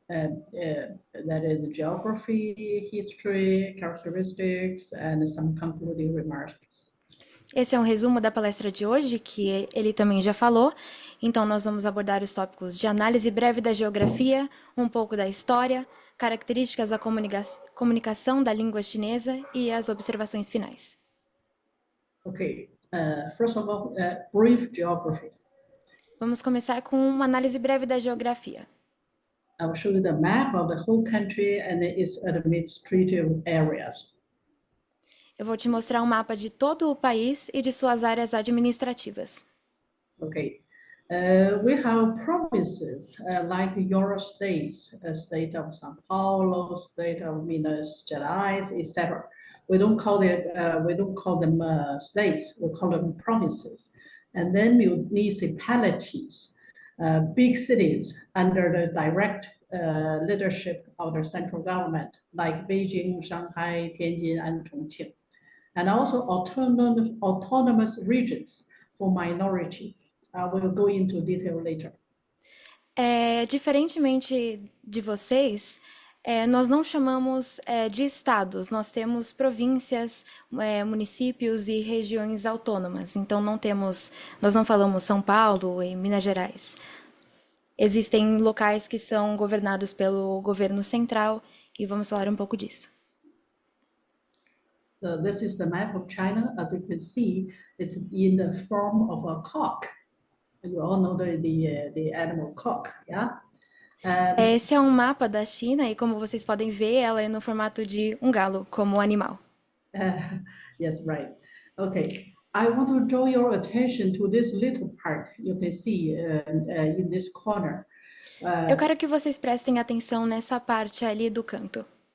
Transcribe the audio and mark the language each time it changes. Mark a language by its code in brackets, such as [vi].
[en] That is geography, history, characteristics, and some concluding remarks. [pt] Esse é um resumo da palestra de hoje, que ele também já falou. Então, nós vamos abordar os tópicos de análise breve da geografia, um pouco da história, características da comunicação da língua chinesa e as observações finais. [en] Okay. First of all, brief geography. [pt] Vamos começar com uma análise breve da geografia. [en] I will show you the map of the whole country and its administrative areas. [pt] Eu vou te mostrar um mapa de todo o país e de suas áreas administrativas. [en] Okay. We have provinces like your states, state of São Paulo, state of Minas Gerais, etc. We don't call them states. We call them provinces. And then municipalities, big cities under the direct leadership of the central government, like Beijing, Shanghai, Tianjin, and Chongqing. And also autonomous regions for minorities. We'll go into detail later. [pt] Diferentemente de vocês, nós não chamamos de estados, nós temos províncias, municípios e regiões autônomas. Então nós não falamos São Paulo e Minas Gerais. Existem locais que são governados pelo governo central e vamos falar um pouco disso. [en] So this is the map of China. As you can see, it's in the form of a cock. You all know the animal cock, yeah? [pt] Esse é um mapa da China e, como vocês podem ver, ela é no formato de um galo, como animal. [en] Yes, right. Okay. I want to draw your attention to this little part you can see in this corner. [pt] Eu quero que vocês prestem atenção nessa parte ali do canto.